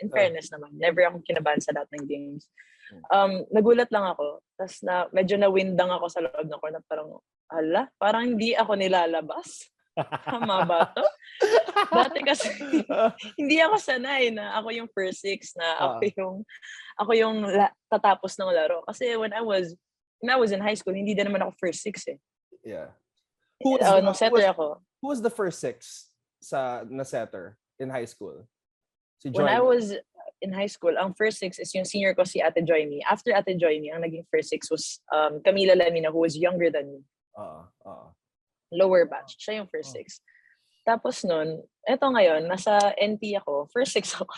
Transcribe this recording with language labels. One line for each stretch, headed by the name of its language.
English: In fairness
Filipino: naman, never ako kinabahan sa lahat ng games. Nagulat lang ako. Tapos medyo na-windang ako sa loob ng corner. Parang, parang hindi ako nilalabas. Tama ba to? Dati kasi hindi ako sanay na ako yung first 6 na ako yung tatapos ng laro. Kasi
English: when I was in high school,
Filipino: hindi din naman ako first 6 eh.
English: Yeah.
Filipino: Nung setter ako.
English: Who was the first 6 na setter in high school?
Filipino: Si Joy.
English: When I was in high school, ang first 6 is
Filipino: yung senior ko
English: si Ate Joymi. After Ate Joymi, ang naging first 6 was Kamille Cal, who was younger than me. Lower batch.
Filipino: Siya yung
English: first 6.
Filipino: Tapos nun, eto ngayon, nasa NT ako, first 6 ako.